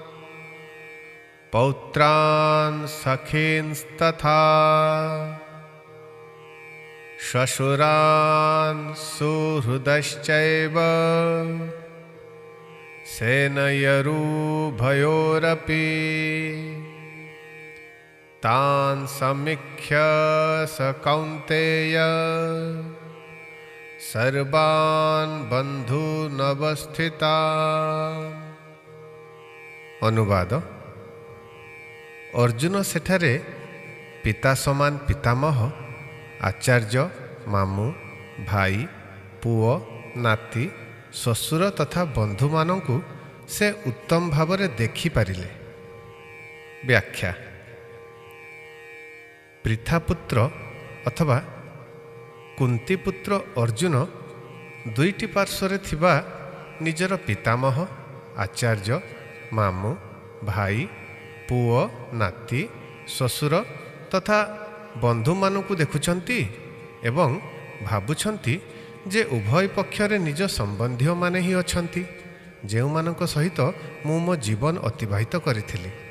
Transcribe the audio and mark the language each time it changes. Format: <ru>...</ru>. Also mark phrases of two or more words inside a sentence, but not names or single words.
<sa>पौत्रान् सखींस्तथा श्वशुरान् सुहृदश्चैव सेनयरूभयोरपि तान् समीक्ष्य स कौन्तेय सर्वान् बन्धूनवस्थितान्।</sa> <or>ଅନୁବାଦ। ଅର୍ଜୁନ ସେଠାରେ ପିତା ସମାନ ପିତାମହ ଆଚାର୍ଯ୍ୟ ମାମୁଁ ଭାଇ ପୁଅ ନାତି ଶ୍ୱଶୁର ତଥା ବନ୍ଧୁ ମାନଙ୍କୁ ସେ ଉତ୍ତମ ଭାବରେ ଦେଖି ପାରିଲେ। ବ୍ୟାଖ୍ୟା। ପୃଥାପୁତ୍ର ଅଥବା କୁନ୍ତୀପୁତ୍ର ଅର୍ଜୁନ ଦୁଇଟି ପାର୍ଶ୍ୱରେ ଥିବା ନିଜର ପିତାମହ ଆଚାର୍ଯ୍ୟ ମାମୁଁ ଭାଇ ପୁଅ ନାତି ଶ୍ୱଶୁର ତଥା ବନ୍ଧୁ ମାନଙ୍କୁ ଦେଖୁଛନ୍ତି ଏବଂ ଭାବୁଛନ୍ତି ଯେ ଉଭୟ ପକ୍ଷରେ ନିଜ ସମ୍ବନ୍ଧୀ ମାନେ ହିଁ ଅଛନ୍ତି ଯେଉଁ ମାନଙ୍କ ସହିତ ମୁଁ ମୋ ଜୀବନ ଅତିବାହିତ କରିଥିଲି।</or>